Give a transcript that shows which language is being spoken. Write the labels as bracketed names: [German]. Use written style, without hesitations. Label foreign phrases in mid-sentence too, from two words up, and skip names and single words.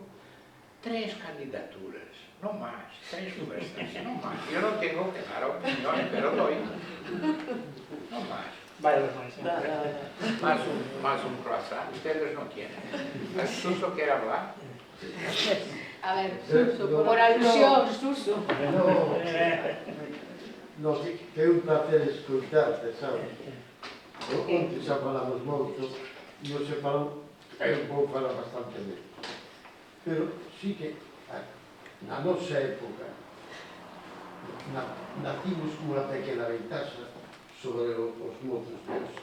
[Spanish] 3 candidaturas, no más, 3 fuerzas, no más. Yo no tengo que dar opiniones, pero doy. No más. Vaya los Más un croissant, ustedes no quieren. ¿Suso quiere hablar? A ver, Suso, por alusión, Suso. [Galician] No, que é un placer escoitarte, sabes? Onte xa falamos moito, e o se falou, eu vou falar bastante ben. Pero sí que, na nosa época, nacimos unha pequena ventaxa sobre os mozos de hoxe.